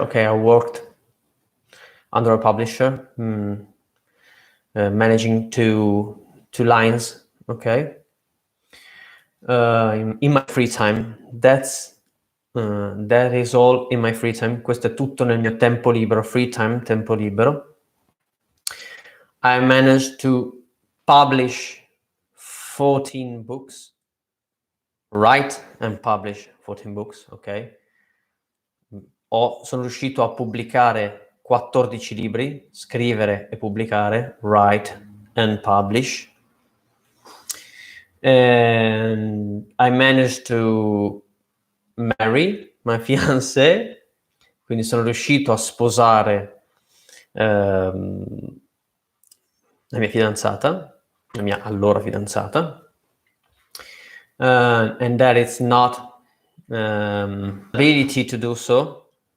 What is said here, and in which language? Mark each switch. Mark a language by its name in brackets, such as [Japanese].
[English] Okay, I worked under a publisher, managing two lines, okay, in my free time. That is all in my free time. [Italian] Questo è tutto nel mio tempo libero, [English] free time, [Italian] tempo libero. [English] I managed to publish 14 books, write and publish 14 books, ok? [Italian] Sono riuscito a pubblicare 14 libri, scrivere e pubblicare, [English] write and publish. And I managed to marry my fiancée, [Italian] quindi sono riuscito a sposare la mia fidanzata, la mia allora fidanzata, [English] and that it's not ability to do so.